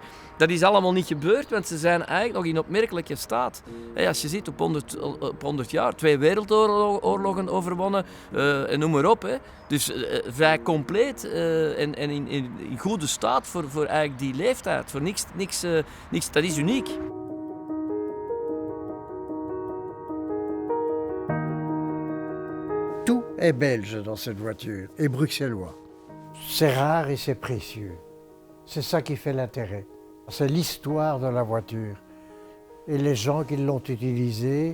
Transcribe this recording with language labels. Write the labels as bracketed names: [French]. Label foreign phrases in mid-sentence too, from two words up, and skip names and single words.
[Dutch] Dat is allemaal niet gebeurd, want ze zijn eigenlijk nog in opmerkelijke staat. Als je ziet, op 100 jaar, 2 wereldoorlogen overwonnen en noem maar op. Dus vrij compleet en in goede staat voor eigenlijk die leeftijd. Voor niks, dat is uniek. [French] Tout est belge dans cette voiture, et bruxellois. C'est rare et c'est précieux. C'est ça qui fait l'intérêt. C'est l'histoire de la voiture et les gens qui l'ont utilisée.